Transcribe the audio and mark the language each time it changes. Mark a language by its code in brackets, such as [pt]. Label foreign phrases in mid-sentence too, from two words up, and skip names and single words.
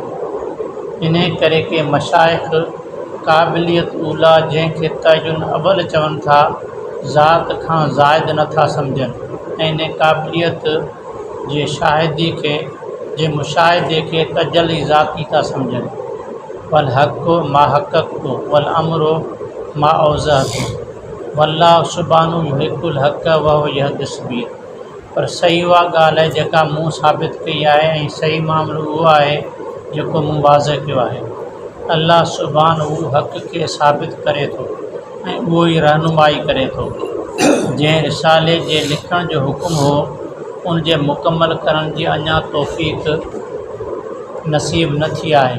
[sd] इन करे के मशाइख़ क़ाबिलियत उला जंहिंखे तयजुन अवल चवनि था, ज़ात खां ज़ाइद नथा सम्झनि, ऐं इन क़ाबिलियत जे मुशाहिदे खे तजली ज़ाती था सम्झनि। [ar] والحق ما حققت والأمر ما أوضحت والله سبحانه يحق الحق وهو يهدي السبيل. [sd] पर सही उहा ॻाल्हि आहे जेका मूं साबित कई आहे, ऐं सही मामिलो उहो आहे जेको मूं वाज़ह कयो आहे। अल्लाह सुब्हानहु हक़ खे साबित करे थो, ऐं उहो ई रहनुमाई करे थो। जंहिं रिसाले जे लिखण जो हुकुम हो, उन जे मुकमल करण जी अञा तौफ़ीक़ नसीब न थी आहे।